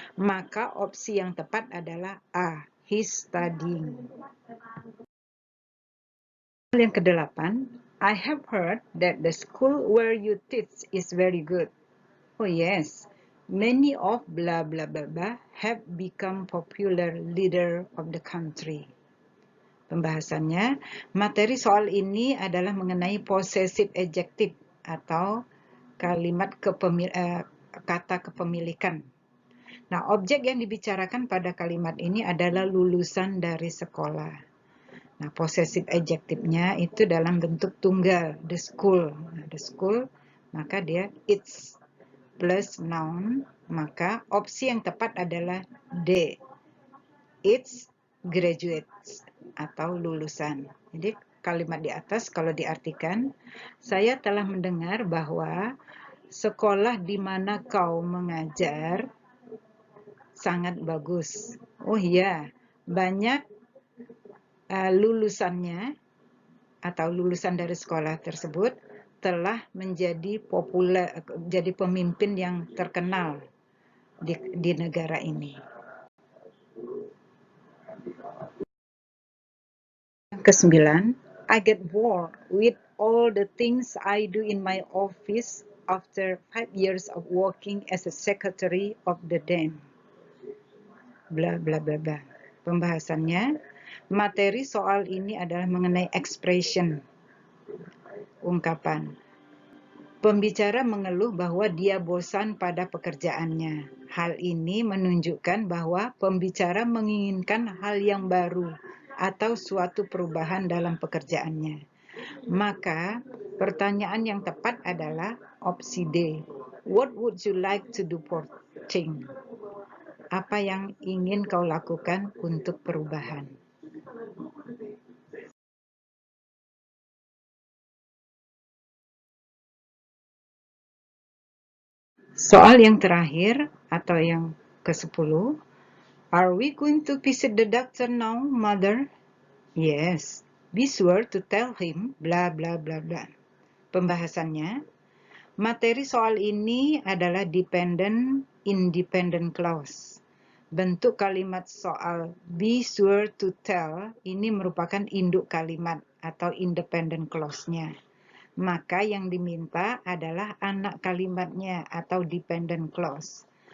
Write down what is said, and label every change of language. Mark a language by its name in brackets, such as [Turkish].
[Indonesian] Maka opsi yang tepat adalah A, [English] he's studying. [Indonesian] Yang kedelapan, [English] I have heard that the school where you teach is very good. Oh yes, many of blah blah blah blah have become popular leader of the country. [Indonesian] Pembahasannya, materi soal ini adalah mengenai possessive adjective atau kalimat kata kepemilikan. Nah, objek yang dibicarakan pada kalimat ini adalah lulusan dari sekolah. Nah, possessive adjective-nya itu dalam bentuk tunggal, the school. Nah, the school, maka dia it's plus noun, maka opsi yang tepat adalah D. [English] It's graduates [Indonesian] atau lulusan. Jadi kalimat di atas kalau diartikan, saya telah mendengar bahwa sekolah di mana kau mengajar sangat bagus. Oh iya, banyak lulusannya atau lulusan dari sekolah tersebut telah menjadi populer, jadi pemimpin yang terkenal di negara ini. Yang kesembilan, [English] I get bored with all the things I do in my office after 5 years of working as a secretary of the Dam. Bla bla bla bla. [Indonesian] Pembahasannya, materi soal ini adalah mengenai expression, ungkapan. Pembicara mengeluh bahwa dia bosan pada pekerjaannya. Hal ini menunjukkan bahwa pembicara menginginkan hal yang baru atau suatu perubahan dalam pekerjaannya. Maka, pertanyaan yang tepat adalah opsi D. [English] What would you like to do for change? [Indonesian] Apa yang ingin kau lakukan untuk perubahan? Soal yang terakhir atau yang ke-10. [English] Are we going to visit the doctor now, mother? Yes. Be sure to tell him bla bla bla bla. [Indonesian] Pembahasannya, materi soal ini adalah dependent independent clause. Bentuk kalimat soal be sure to tell ini merupakan induk kalimat atau independent clause-nya. Maka yang diminta adalah anak kalimatnya atau dependent clause.